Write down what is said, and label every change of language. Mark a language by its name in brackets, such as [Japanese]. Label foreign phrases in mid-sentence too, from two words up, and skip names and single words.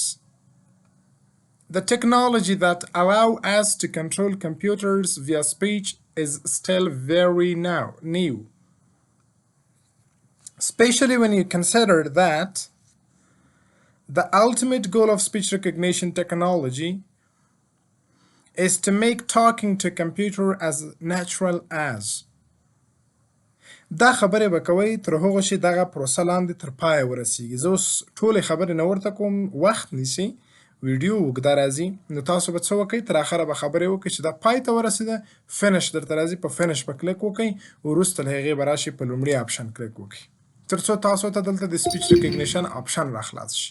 [English] The technology that allow us to control computers via speech is still very new, especially when you consider that the ultimate goal of speech recognition technology is to make talking to computer as natural as. [Pashto] دا خبرې به کوئ تر هغو چې دغه پروسه لاندې تر پایه ورسیږي. زه اوس ټولې خبرې نه ورته کوم، وخت نیسي، ویډیو اوږده راځي، نو تاسو به څه وکئ؟ تر اخره به خبرې وکئ چې دا پای ته ورسېده، فینش درته راځي، په فینش به کلیک وکئ، وروسته له هغې به راشئ په لومړي آپشن کلیک وکئ تر څو تاسو ته دلته د [English] speech recognition [Pashto] آپشن راخلاص شي.